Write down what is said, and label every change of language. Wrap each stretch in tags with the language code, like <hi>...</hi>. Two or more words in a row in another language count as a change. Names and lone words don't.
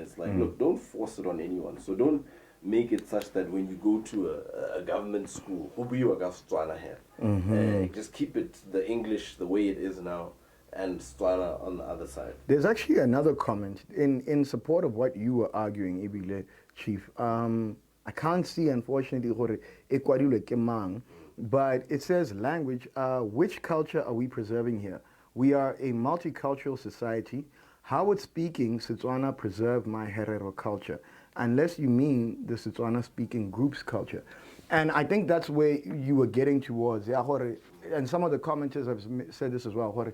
<en>It's like, look, don't force it on anyone. So don't make it such that when you go to a government school, just keep it the English the way it is now. and Setswana on the other side. There's actually another comment in support of what you were arguing, Ibile Chief. I can't see, unfortunately,</en> <tn>gore e kwadilwe ke mang,</tn> <en>but it says language. Which culture are we preserving here? We are a multicultural society. How would speaking Setswana preserve my Herero culture? Unless you mean the Setswana speaking group's culture. And I think that's where you were getting towards. And some of the commenters have said this as well.</en>